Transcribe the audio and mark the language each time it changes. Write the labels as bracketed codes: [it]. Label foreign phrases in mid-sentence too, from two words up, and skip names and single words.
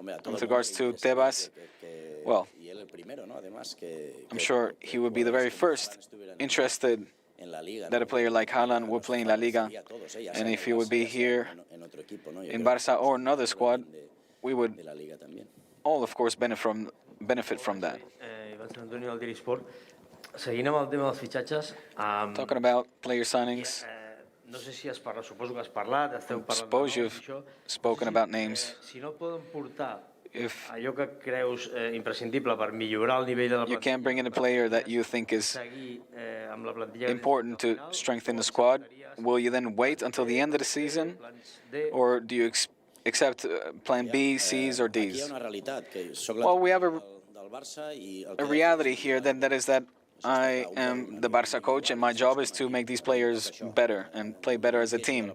[en] With regards to Tebas, well, I'm sure he would be the very first interested that a player like Haaland would play in La Liga, and if he would be here in Barça or another squad, we would all, of course, benefit from that. [ca] Seguint amb el tema dels fitxatges... [en] Talking about player signings, [ca] no sé si has parlat, suposo que has parlat, esteu parlant... [en] Suppose you've spoken about names. [ca] Si no poden portar allò que creus imprescindible per millorar el nivell de la plantilla... [en] You can't bring in a player that you think is important to strengthen the squad. Will you then wait until the end of the season? Or do you accept plan B, C's, or D's? Well, we have a reality here, that is that I am the Barça coach, and my job is to make these players better and play better as a team.